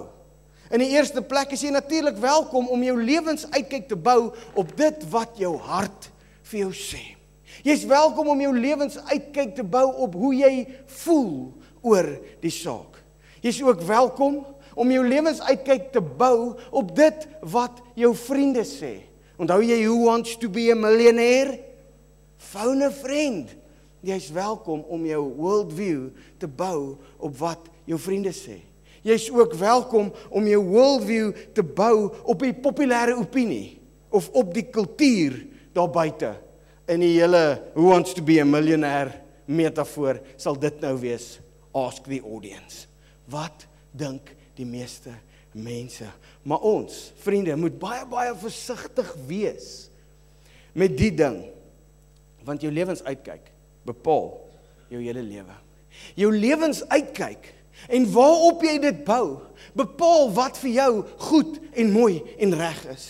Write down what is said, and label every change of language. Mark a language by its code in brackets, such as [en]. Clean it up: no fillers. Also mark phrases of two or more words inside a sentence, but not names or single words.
[af] In die eerste plek is jy natuurlik welkom om jou lewensuitkyk te bou op dit wat jou hart vir jou sê. Jy's welkom om jou lewensuitkyk te bou op hoe jy voel oor die saak. Jy's ook welkom om jou lewensuitkyk te bou op dit wat jou vriende sê. Onthou jy who wants to be a millionaire? [en] Phone a friend. [af] Jy's welkom om jou worldview te bou op wat jou vriende sê. Jy's ook welkom om jou worldview te bou op die populêre opinie of op die kultuur daar buite. In die hele who wants to be a millionaire metafoor sal dit nou wees, [en] ask the audience. [af] Wat dink die meeste mense? Maar ons, vriende, moet baie versigtig wees met die ding, want jou lewensuitkyk bepaal jou hele lewe. Jou lewensuitkyk en waarop jy dit bou, bepaal wat vir jou goed en mooi en reg is.